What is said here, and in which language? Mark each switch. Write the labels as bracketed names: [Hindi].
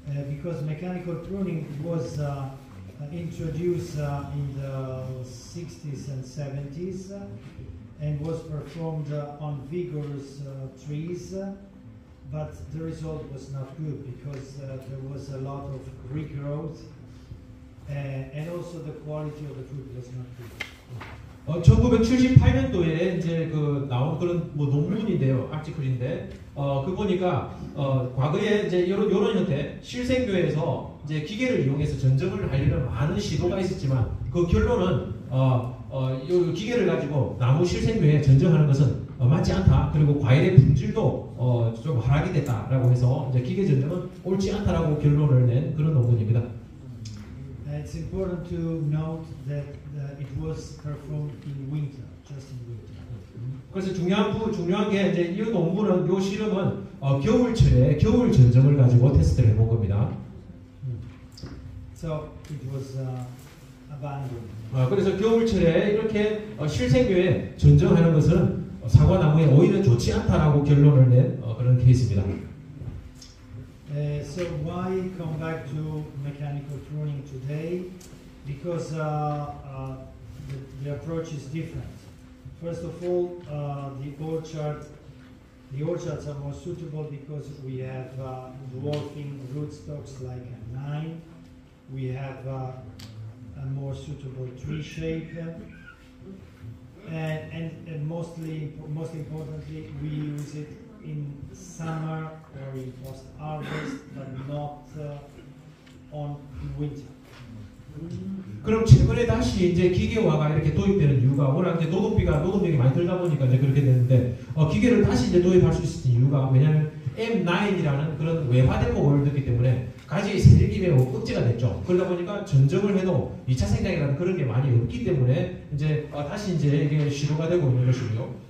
[English] because mechanical pruning was introduced in the 60s and 70s and was performed on vigorous trees, but the result was not good because there was a lot of regrowth and also the quality of the fruit was not good. [Korean] 1978년도에 이제 그 나온 그런 뭐 논문인데요, 아티클인데 그 보니까 과거에 이제 요런 형태 실생교에서 이제 기계를 이용해서 전정을 하려는 많은 시도가 있었지만 그 결론은 요 기계를 가지고 나무 실생교에 전정하는 것은 맞지 않다. 그리고 과일의 품질도 좀 하락이 됐다라고 해서 이제 기계 전정은 옳지 않다라고 결론을 낸 그런 논문입니다. [English] It's important to note that it was performed in winter, just in winter. [Korean] 그래서 중요한 게 이제 이 논문은 요 실험은 겨울철에 겨울 전정을 가지고 테스트를 해본 겁니다. [English] So it was abandoned. [Korean] 그래서 겨울철에 이렇게 실생교에 전정하는 것은 사과나무에 오히려 좋지 않다라고 결론을 낸 그런 케이스입니다. [English] So why come back to mechanical pruning today? Because the approach is different. First of all, the orchards are more suitable because we have dwarfing rootstocks like M9. We have a more suitable tree shape, and most importantly, we use it in summer or in post-harvest, but not in winter. [Korean] 그럼 최근에 다시 이제 기계화가 이렇게 도입되는 이유가 워낙 이제 노동력이 많이 들다 보니까 이제 그렇게 되는데 기계를 다시 이제 도입할 수 있는 이유가 왜냐하면 M9이라는 그런 외화된 목을 넣기 때문에 가지의 세력이 매우 억제가 됐죠. 그러다 보니까 전정을 해도 2차 생장이라는 그런 게 많이 없기 때문에 이제 다시 이제 이게 시도가 되고 있는 것이고요.